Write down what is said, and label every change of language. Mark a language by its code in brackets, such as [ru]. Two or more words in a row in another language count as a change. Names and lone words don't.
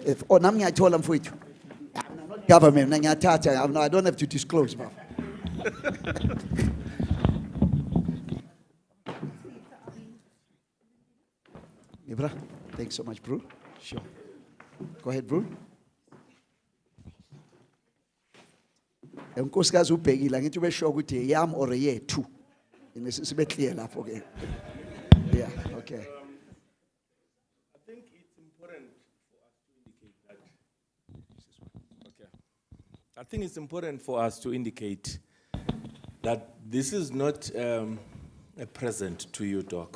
[en] Oh, nami I told them for it. I'm not government. I don't have to disclose, ma'am. Ibra, thanks so much, bro. Sure. Go ahead, bro. [zu] Unkosikazi ubhekile ngithi ube sure ukuthi yam or yethu. Sibe clear lapho ke. [en] Yeah, okay. I think it's important for us to indicate that. Okay. I think it's important for us to indicate that this is not a present to you, Doc.